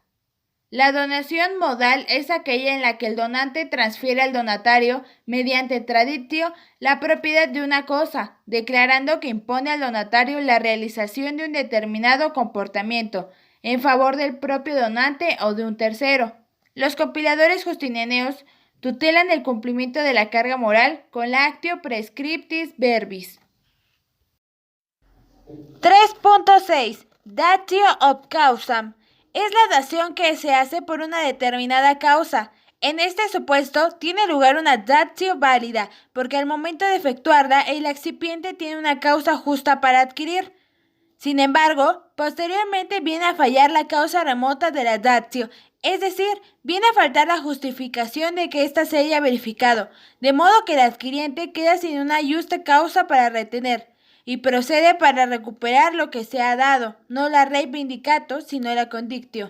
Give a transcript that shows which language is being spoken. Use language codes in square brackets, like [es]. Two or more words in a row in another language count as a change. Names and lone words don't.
[es] La donación modal es aquella en la que el donante transfiere al donatario, mediante traditio, la propiedad de una cosa, declarando que impone al donatario la realización de un determinado comportamiento, en favor del propio donante o de un tercero. Los compiladores justinianeos tutelan el cumplimiento de la carga moral con la [la] actio prescriptis verbis. [es] 3.6. [la] Datio ob causam. [es] Es la dación que se hace por una determinada causa. En este supuesto, tiene lugar una datio válida, porque al momento de efectuarla, el excipiente tiene una causa justa para adquirir. Sin embargo, posteriormente viene a fallar la causa remota de la datio, es decir, viene a faltar la justificación de que ésta se haya verificado, de modo que el adquiriente queda sin una justa causa para retener, y procede para recuperar lo que se ha dado, no la [la] rei vindicato, [es] sino la condictio.